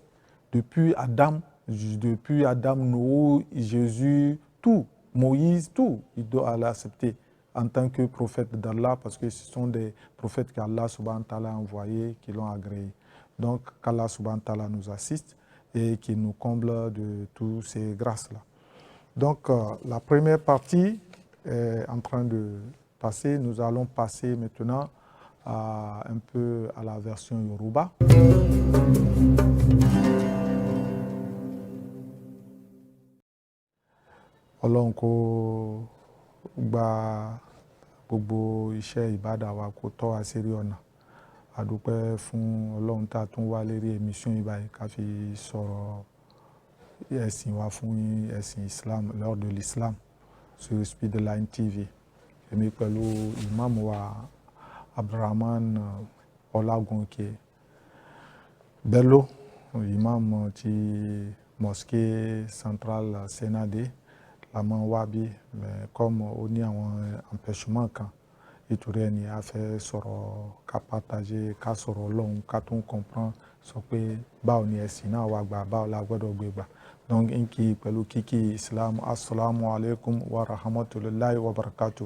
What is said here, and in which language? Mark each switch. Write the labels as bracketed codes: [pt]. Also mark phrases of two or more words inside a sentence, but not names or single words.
[fr] Depuis Adam, Noé, Jésus, tout, Moïse, tout, il doit l'accepter en tant que prophète d'Allah parce que ce sont des prophètes qu'Allah [ar] سبحانه وتعالى [fr] a envoyés, qui l'ont agréé. Donc qu'Allah [ar] سبحانه وتعالى [fr] nous assiste et qu'il nous comble de toutes ces grâces-là. Donc la première partie est en train de passer. Nous allons passer maintenant un peu à la version Yoruba. [yo] Ọlọ́run kó gba gbogbo iṣẹ́ ìbádà wa kó tọ́ wa sí rí ọ̀nà. A dúpẹ́ fún Ọlọ́run tá a tún wá lérí émission yìí báyìí ká fi sọ̀rọ̀ ẹ̀sìn wa fún ẹ̀sìn Islam, [fr] lors de l'Islam sur Speedline TV. [yo] Èmi pẹ̀lú ìmáàmù wa Abdulrahman Ọlágúnkè Bello ìmáàmù ti [fr] mosquée centrale [yo] Sénadé la máa ń wá bí comme ó ní àwọn empêchement kan nítorí ẹni a fẹ́ sọ̀rọ̀ ká partager ká sọ̀rọ̀ Ọlọ́run ká tún comprendre sọ pé báwo ni ẹ̀sìn náà wà gbà báwo la gbọ́dọ̀ gbé gbà. Donc n kí pẹ̀lú kíkí Islam [ar] السلام عليكم ورحمة الله وبركاته.